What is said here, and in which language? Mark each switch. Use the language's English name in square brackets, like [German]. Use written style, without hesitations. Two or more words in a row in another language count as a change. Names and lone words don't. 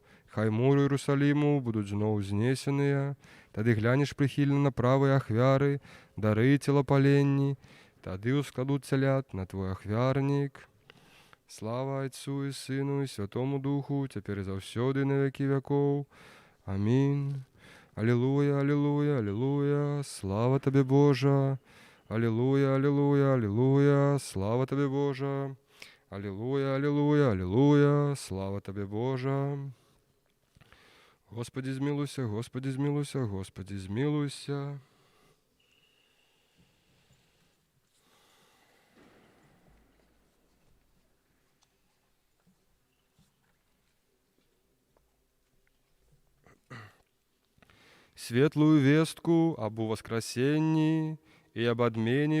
[Belarusian] Хай муры Іерусаліму будуць зноў знесеныя. Тады глянеш прыхільна на правыя ахвяры, дары целапаленні. Тады ўскладуць цялят на твой ахвярнік. Слава Отцу і Сыну і Святому Духу, цяпер і заўсёды на вякі вякоў. Амінь. Алілуя, алілуя, алілуя, слава табе, Божа. Алілуя, алілуя, алілуя, слава табе, Божа. Алілуя, алілуя, алілуя, слава табе, Божа. Господі, змілуйся, Господі, змілуйся, Господі, змілуйся. Светлую вестку аб уваскрасенні і аб адмене